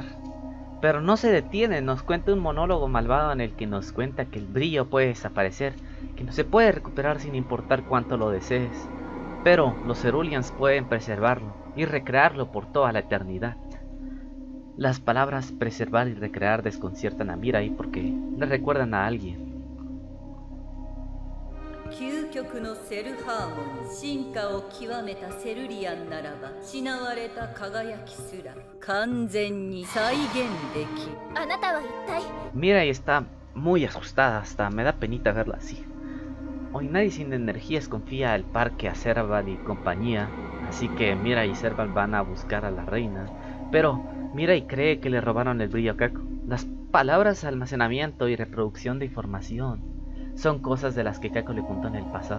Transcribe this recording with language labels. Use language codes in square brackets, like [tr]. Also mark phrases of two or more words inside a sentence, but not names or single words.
[es] Pero no se detiene, nos cuenta un monólogo malvado en el que nos cuenta que el brillo puede desaparecer, que no se puede recuperar sin importar cuánto lo desees, pero los Ceruleans pueden preservarlo y recrearlo por toda la eternidad. Las palabras preservar y recrear desconciertan a Mirai porque le recuerdan a alguien. [ja] 極のセルハーモニー、進化を極めたセルリアンならば失われた輝きすら完全に再現できる。あなたは一体 [es] Mirai está muy asustada, hasta me da penita verla así. Hoy nadie sin energías confía el parque a Serval y compañía, así que Mirai y Serval van a buscar a la reina, pero Mirai cree que le robaron el brillo a Kako. Las palabras almacenamiento y reproducción de información son cosas de las que Kako le contó en el pasado.